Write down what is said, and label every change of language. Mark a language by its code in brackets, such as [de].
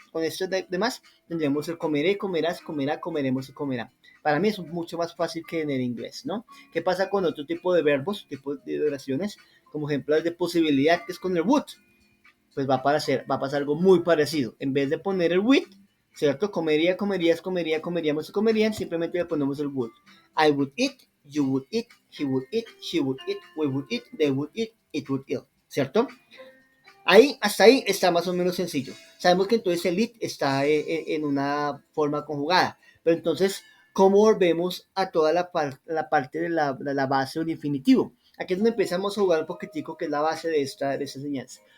[es] Con esto demás tendremos el comeré, comerás, comerá, comeremos y comerá. Para mí es mucho más fácil que en el inglés, ¿no? ¿Qué pasa con otro tipo de verbos, tipo de oraciones? Como ejemplo de posibilidad, que es con el would. Pues va a pasar algo muy parecido. En vez de poner el with, ¿cierto? Comería, comerías, comería, comeríamos y comerían, simplemente le ponemos el would. [en] I would eat, you would eat, he would eat, she would eat, we would eat, they would eat, it would eat, ¿cierto? [es] Hasta ahí está más o menos sencillo. Sabemos que entonces el it está en una forma conjugada. Pero entonces, ¿cómo volvemos a toda la parte de la base del infinitivo? Aquí es donde empezamos a jugar un poquitico, que es la base de esta enseñanza.